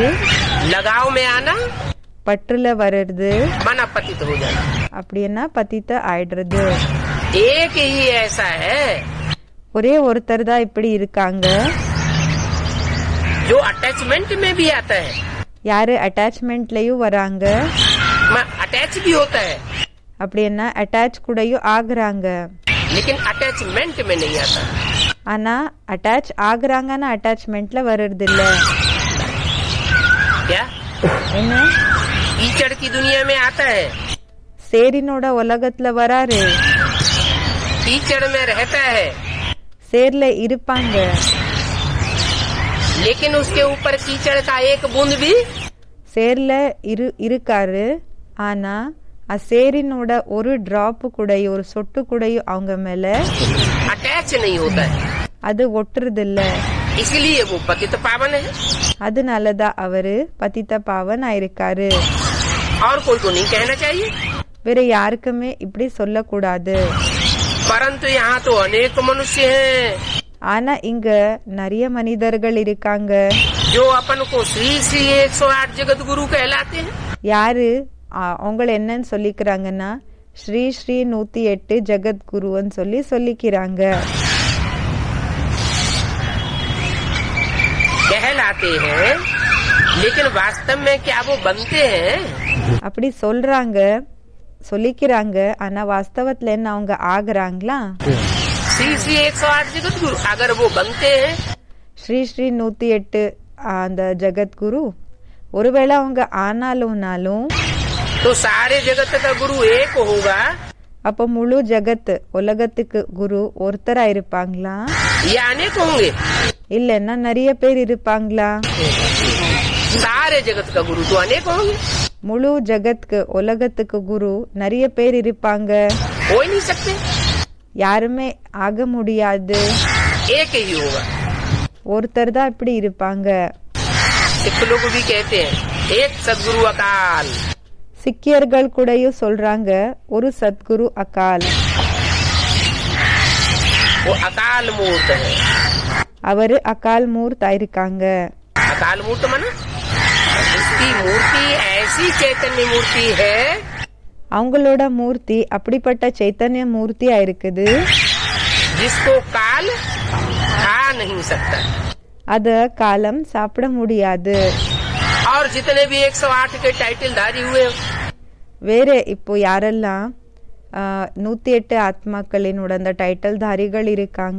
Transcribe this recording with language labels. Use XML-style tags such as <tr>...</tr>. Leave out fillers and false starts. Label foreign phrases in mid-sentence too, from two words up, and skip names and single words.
<hi>लगाव में आना,</hi> <ta>பற்றுல வர்றது,</ta> <hi>माना पतित हो जाना।</hi> <ta>அப்படின்னா பதித்த ஆயிடுறது।</ta> <hi>एक ही ऐसा है</hi> <ta>ஒரே ஒருத்தர் தான் இப்படி இருக்காங்க,</ta> <hi>जो अटैचमेंट में भी आता है,</hi> <ta>யாரு அட்டாச்மெண்ட்லயும் வராங்க,</ta> <hi>अटैच भी होता है,</hi> <ta>அப்படின்னா அட்டாச் கூடயும் ஆகுறாங்க।</ta> <hi>लेकिन अटैचमेंट में नहीं आता।</hi> <ta>ஆனா அட்டாச் ஆகுறாங்கன்னா அட்டாச்மெண்ட்ல வர்றது இல்ல।</ta> <hi>क्या</hi> <ta>என்ன</ta> <hi>कीचड़ की दुनिया में आता है,</hi> <ta>சேரினோட உலகத்துல வராரு,</ta> <hi>कीचड़ में रहता है,</hi> <ta>சேர்ல இருப்பாங்க,</ta> <hi>लेकिन उसके ऊपर कीचड़ का एक बूंद भी</hi> <ta>சேர்ல இருக்காரு। ஆனா சேரினோட ஒரு டிராப் கூடயும் ஒரு சொட்டு கூடயும் அவங்க மேல</ta> <hi>अटैच नहीं होता है,</hi> <ta>அது ஒட்டுறது இல்ல।</ta> <hi>इसलिए वो पतित पावन है।</hi> <ta>அதனாலதான் அவரு பதித்த பாவன் ஆயிருக்காரு।</ta> <hi>और कोई को नहीं कहना चाहिए,</hi> <ta>வேற யாருக்குமே இப்படி சொல்லக்கூடாது।</ta> <hi>परंतु यहाँ तो अनेक मनुष्य हैं</hi> <ta>ஆனா இங்க நிறைய மனிதர்கள் இருக்காங்க,</ta> <hi>जो अपन को श्री श्री 108 जगत गुरु कहलाते हैं।</hi> <ta>யாரு அவங்கள என்னன்னு சொல்லிக்கிறாங்கன்னா ஸ்ரீ ஸ்ரீ 108 ஜகத்குருன்னு சொல்லிக்கிறாங்க।</ta> <hi>कहलाते हैं, लेकिन वास्तव में क्या वो बनते हैं?</hi> <ta>அப்படி சொல்லிக்கிறாங்க, ஆனா வாஸ்தவத்துல என்ன அவங்க ஆகுறாங்களா?</ta> <hi>श्री श्री 108 जगत गुरु अगर वो बनते हैं,</hi> <ta>ஸ்ரீ ஸ்ரீ 108 அந்த ஜகத்குரு ஒருவேளை அவங்க ஆனாலும்னாலும்</ta> <hi>तो सारे जगत का गुरु एक होगा,</hi> <ta>அப்ப முழு ஜகத் உலகத்துக்கு குரு ஒருத்தரா இருப்பாங்களா?</ta> <hi>या अनेक होंगे?</hi> <ta>இல்லன்னா நிறைய பேர் இருப்பாங்களா?</ta> <hi>सारे जगत का गुरु तो अनेक होंगे,</hi> <ta>முழு ஜகத்க்கு உலகத்துக்கு குரு நிறைய பேர் இருப்பாங்க,</ta> <hi>हो ही नहीं सकते,</hi> <ta>யாருமே ஆக முடியாது,</ta> <hi>एक ही होगा।</hi> <ta>ஒருத்தர் தான் இப்படி இருப்பாங்க।</ta> <hi>सिख लोग भी कहते हैं एक सदगुरु अकाल,</hi> <ta>சிக்கியர்கள் கூடயும் சொல்றாங்க ஒரு சத்குரு அகால்,</ta> <hi>वो अकाल मूर्त है।</hi> <ta>அவரு அகால் மூர்த் ஆயிருக்காங்க।</ta> <hi>अकाल मूर्त माना उसकी मूर्ति ऐसी चैतन्य मूर्ति है,</hi> <ta>அவங்களோட மூர்த்தி அப்படிப்பட்ட சைத்தன்ய மூர்த்தியா இருக்குது,</ta> <hi>जिसको काल खा नहीं सकता।</hi> <ta>அத காலம் சாப்பிட முடியாது।</ta> <hi>और जितने भी 108 के टाइटल धारी हुए,</hi> <ta>வேற இப்போ யாரெல்லாம் 108 ஆத்மாக்களினோட அந்த டைட்டில் தாரிகள் இருக்காங்க,</ta>